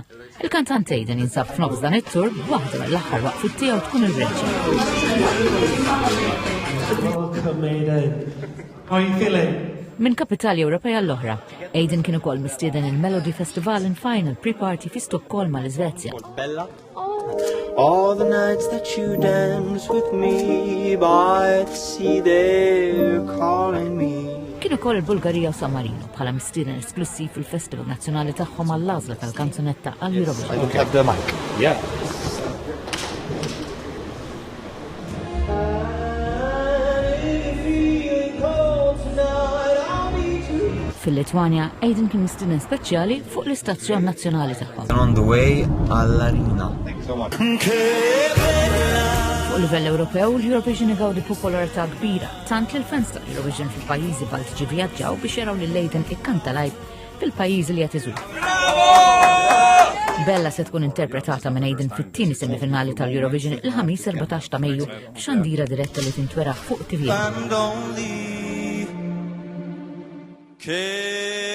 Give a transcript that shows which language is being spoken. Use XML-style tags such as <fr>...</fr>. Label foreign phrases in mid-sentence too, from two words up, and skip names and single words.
<mt>Il-kantant Aiden jinsab f'nofs dan it-tur b'waħda mill-aħħar waqfiet tiegħu tkun il-Greċja. Min kapitali Ewropea l-oħra, Aiden kien ukoll mistieden il-Melody Festival in Final Pre-Party fi Stokkolma l-Iżvezja.</mt> <en>All the nights that you dance with me by the sea, they're calling me.</en> <mt>Kien ukoll il-Bulgarija u San Marino bħala mistieden esklusiv fil-Festival Nazzjonali tagħhom għall-għażla tal-kanzunetta għall-Eurovision. Fil-Litwanja, Aiden kien mistieden speċjali fuq l-istazzjon nazzjonali tagħhom.</mt> <en>On the way all-arena.</en> <mt>Fuq livell Ewropew, l-Eurovision igawdi popolarità kbira, tant li l-fans tal-Eurovision fil-pajjiżi Baltiċi vjaġġaw biex jaraw lil Aiden ikkanta live fil-pajjiżi li qed iżur. Bella se tkun interpretata minn Aiden fit-tieni semifinali tal-Eurovision il-ħamis 14 ta' Mejju b'xandira diretta li tintwera fuq TV.</mt>